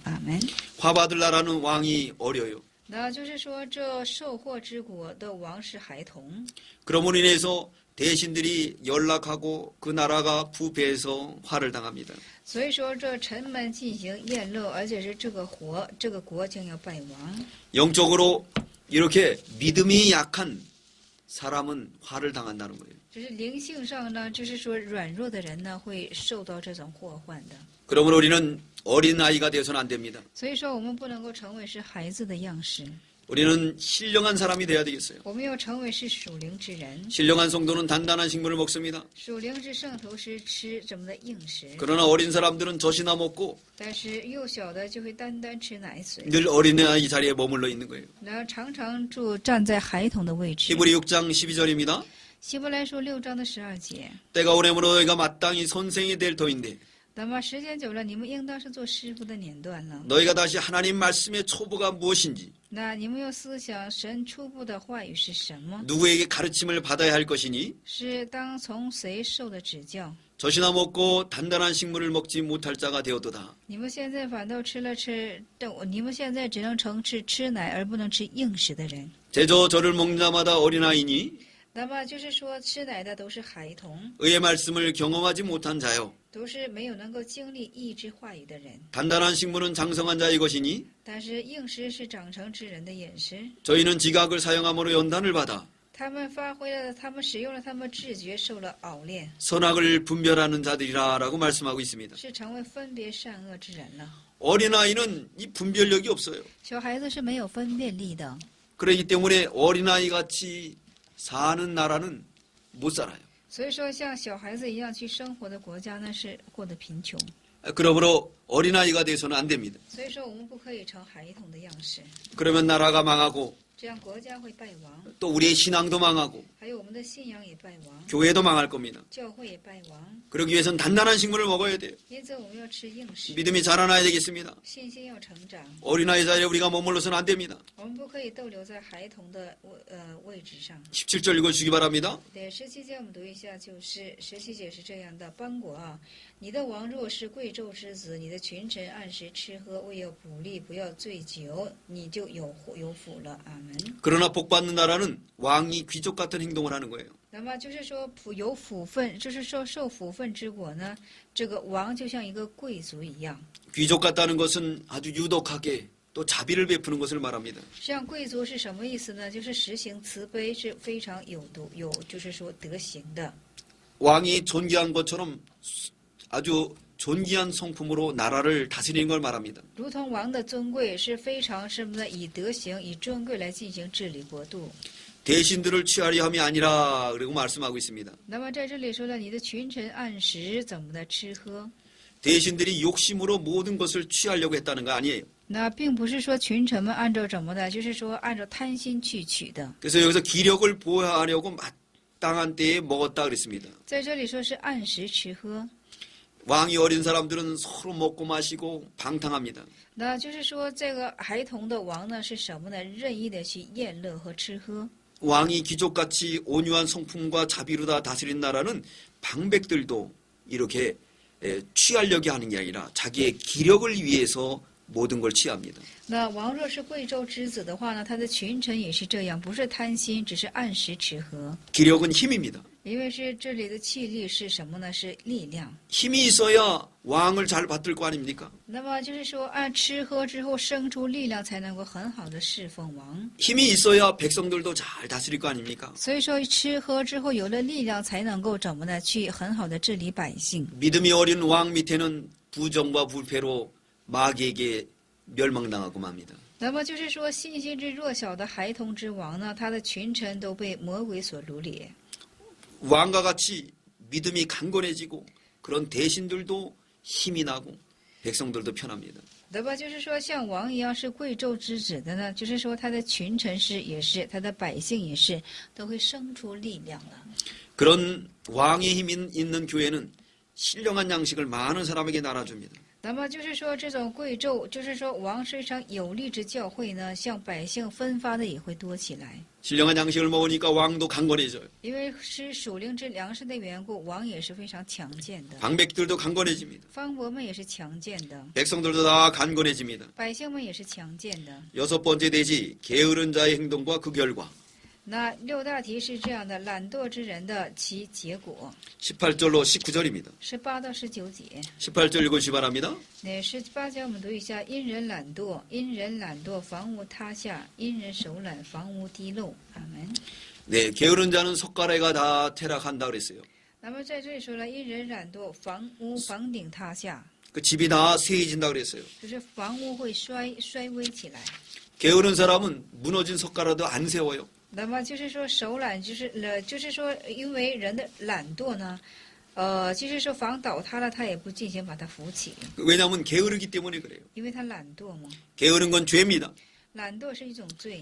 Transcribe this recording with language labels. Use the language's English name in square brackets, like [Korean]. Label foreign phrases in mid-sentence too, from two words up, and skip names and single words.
[Chinese] 阿门。 [Korean] 화받을 나라는 왕이 어려요. [Chinese] 那就是说，这受祸之国的王是孩童， [Korean] 그러므로 인해서 대신들이 연락하고 그 나라가 부패해서 화를 당합니다. [Chinese] 所以说这臣们进行宴乐，而且是这个国将要败亡。 [Korean] 영적으로 이렇게 믿음이 약한 사람은 화를 당한다는 거예요. [Chinese] 就是灵性上呢，就是说软弱的人呢会受到这种祸患的。 [Korean] 그러므로 우리는 어린 아이가 되어서는 안 됩니다. [Chinese] 所以说，我们不能够成为是孩子的样式。 [Korean] 우리는 신령한 사람이 돼야 되겠어요. [Chinese] 我们要成为是属灵之人。 [Korean] 신령한 성도는 단단한 식물을 먹습니다. [Chinese] 属灵之圣徒是吃怎么的硬食， [Korean] 그러나 어린 사람들은 젖이나 먹고 [Chinese] 但是幼小的就会单单吃奶水， [Korean] 늘 어린아이 자리에 머물러 있는 거예요. [Chinese] 然后常常站在孩童的位置。 [Korean] 히브리 6장 12절입니다. [Chinese] 希伯来书6章的12节。 [Korean] 때가 오래므로 너희가 마땅히 선생이 될 터인데 [Chinese] 那么时间久了，你们应当是做师傅的年段了。 [Korean] 너희가 다시 하나님 말씀의 초보가 무엇인지 [Chinese] 那你们要思想神初步的话语是什么？ [Korean] 누구에게 가르침을 받아야 할 것이니 [Chinese] 是当从谁受的指教？ [Korean] 젖이나 먹고 단단한 식물을 먹지 못할 자가 되었도다. [Chinese] 你们现在反倒你们现在只能成吃奶而不能吃硬食的人。 [Korean] 제저 저를 먹는 자마다 어린아이니 [Chinese] 那么就是说，吃奶的都是孩童， [Korean] 의의 말씀을 경험하지 못한 자요. [Chinese] 都是没有能够经历意志话语的人。 [Korean] 단단한 식물은 장성한 자의 것이니 [Chinese] 但是硬食是长成之人的饮食， [Korean] 저희는 지각을 사용함으로 연단을 받아 [Chinese] 他们使用了他们知觉，受了熬炼， [Korean] 선악을 분별하는 자들이라라고 말씀하고 있습니다. [Chinese] 是成为分别善恶之人了。 [Korean] 어린아이는 이 분별력이 없어요. [Chinese] 小孩子是没有分辨力的， [Korean] 그렇기 때문에 어린아이 같이 사는 나라는 못 살아요. [Chinese] 所以说像小孩子一样去生活的国家呢，是过得贫穷。 [Korean] 그러므로 어린아이가 돼서는 안 됩니다. [Chinese] 所以说我们不可以成孩童的样式， [Korean] 그러면 나라가 망하고 [Chinese] 这样国家会败亡， [Korean] 또 우리의 신앙도 망하고 [Chinese] 还有我们的信仰也败亡， [Korean] 교회도 망할 겁니다. [Chinese] 教会也败亡。 [Korean] 그러기 위해서는 단단한 식물을 먹어야 돼요. [Chinese] 因此我们要吃硬食， [Korean] 믿음이 자라나야 되겠습니다. [Chinese] 信心要成长。 [Korean] 어린아이 자리에 우리가 머물러서는 안 됩니다. [Chinese] 我们不可以逗留在孩童的位置上。 [Korean] 17절 읽어주시기 바랍니다. [Chinese] 对17节我们读一下，就是17节是这样的：邦国啊，你的王若是贵胄之子，你的群臣按时吃喝，为要补力，不要醉酒，你就有福了。阿门。 [Korean] 그러나 복받는 나라는 왕이 귀족 같은 행동을 하는 거예요. [Chinese] 那么就是说有福分，就是说受福分之果呢，这个王就像一个贵族一样。 [Korean] 귀족 같다는 것은 아주 유독하게 또 자비를 베푸는 것을 말합니다. [Chinese] 像贵族是什么意思呢？就是实行慈悲，是非常就是说德行的。 [Korean] 왕이 존귀한 것처럼 아주 존귀한 성품으로 나라를 다스리는 걸 말합니다. [Chinese] 如同王的尊贵是非常什么呢？以德行、以尊贵来进行治理国度。 [Korean] 대신들을 취하려 함이 아니라 그리고 말씀하고 있습니다. [Chinese] 那么在这里说了，你的群臣按时怎么的吃喝？ [Korean] 대신들이 욕심으로 모든 것을 취하려고 했다는 거 아니에요. [Chinese] 那并不是说群臣们按照怎么的，就是说按照贪心去取的。 [Korean] 그래서 여기서 기력을 보호하려고 마땅한 때에 먹었다 그랬습니다. [Chinese] 在这里说是按时吃喝， [Korean] 왕이 어린 사람들은 서로 먹고 마시고 방탕합니다. [Chinese] 那就是说这个孩童的王呢是什么呢？任意的去宴乐和吃喝。 [Korean] 왕이 귀족같이 온유한 성품과 자비로 다 다스린 나라는 방백들도 이렇게 취하려고 하는 게 아니라 자기의 기력을 위해서 모든 걸 취합니다. [Chinese] 那王若是贵胄之子的话呢，他的群臣也是这样，不是贪心，只是按时吃喝。 [Korean] 기력은 힘입니다. [Chinese] 因为是这里的气力是什么呢？是力量。 [Korean] 힘이 있어야 왕을 잘 받들 거 아닙니까? [Chinese] 那么就是说，按吃喝之后生出力量，才能够很好的侍奉王。 [Korean] 힘이 있어야 백성들도 잘 다스릴 거 아닙니까? [Chinese] 所以说，吃喝之后有了力量，才能够怎么呢？去很好的治理百姓。 [Korean] 믿음이 어린 왕 밑에는 부정과 불패로 마귀에게 멸망당하고 맙니다. [Chinese] 那么就是说，信心之弱小的孩童之王呢，他的群臣都被魔鬼所掳掠。 [Korean] 왕과 같이 믿음이 강건해지고 그런 대신들도 힘이 나고 백성들도 편합니다. [Chinese] 那么就是说，像王一样是贵胄之子的呢，就是说他的群臣也是，他的百姓也是，都会生出力量了。 [Korean] 그런 왕의 힘이 있는 교회는 신령한 양식을 많은 사람에게 나눠줍니다. [Chinese] 那么就是说，这种贵胄，就是说王非常有力之教会呢，向百姓分发的也会多起来。 [Korean] 신령한 양식을 먹으니까 왕도 강건해져요. [Chinese] 因为是属灵之粮食的缘故，王也是非常强健的， [Korean] 방백들도 강건해집니다. [Chinese] 方伯们也是强健的， [Korean] 백성들도 다 강건해집니다. [Chinese] 百姓们也是强健的。 [Korean] 여섯 번째 대지 게으른 자의 행동과 그 결과. [Chinese] 那六大题是这样的：懒惰之人的其结果。 [Korean] 18절로 19절입니다. [Chinese] 18 到19节。 [Korean] 18절 읽어주시 바랍니다. [Chinese] 那18节我们读一下：因人懒惰，因人懒惰，房屋塌下；因人手懒，房屋滴漏。阿门。 [Korean] 네, 게으른 자는 석가래가 다 퇴락한다 그랬어요. [Chinese] 那么在这里说了，因人懒惰，房顶塌下， [Korean] 그 집이 다 쇠해진다 그랬어요. [Chinese] 就是房屋会衰微起来。 [Korean] 게으른 사람은 무너진 석가라도 안 세워요. [Chinese] 那么就是说手懒，就是说因为人的懒惰呢，就是说房倒塌了，他也不进行把它扶起， [Korean] 왜냐하면 게으르기 때문에 그래요. [Chinese] 因为他懒惰嘛。 [Korean] 게으른 건 죄입니다. [Chinese] 懒惰是一种罪。